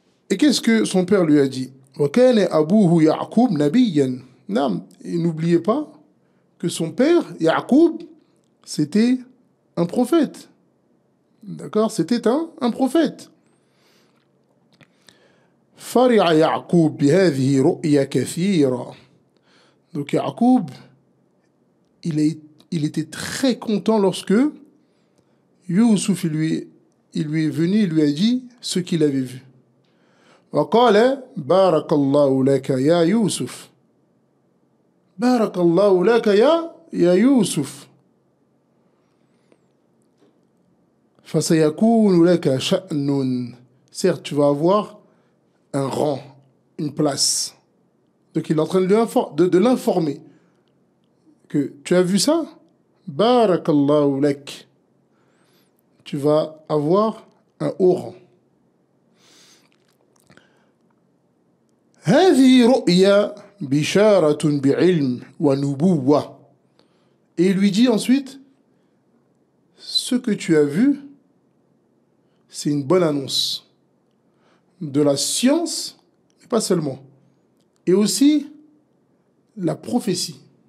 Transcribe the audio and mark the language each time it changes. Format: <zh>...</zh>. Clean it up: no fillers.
<fr>Et qu'est-ce que son père lui a dit?</fr> <ar>وَكَانَ أَبُوهُ يَعْقُوبَ نَبِيًّا.</ar> <fr>Non, et n'oubliez pas que son père, Ya'qub, c'était un prophète. D'accord? C'était un prophète.</fr> <ar>فرع يعقوب بهذه رؤيا كثيرا.</ar> <fr>Donc Ya'qub, il était très content lorsque Youssouf il lui est venu, il lui a dit ce qu'il avait vu.</fr> <ar>وقال بارك الله لك يا يوسف. بارك الله لك يا يوسف. فَسَيَكُونُ لَكَ شَأْنٌ.</ar> <fr>Certes, tu vas avoir un rang, une place. Donc il est en train de l'informer. Que tu as vu ça?</fr> <ar>Barakallahu lak.</ar> <fr>Tu vas avoir un haut rang.</fr> <ar>هذه رؤيا بشارة بعلم ونبوة.</ar> <fr>Et il lui dit ensuite, ce que tu as vu, c'est une bonne annonce de la science, mais pas seulement, et aussi la prophétie.</fr>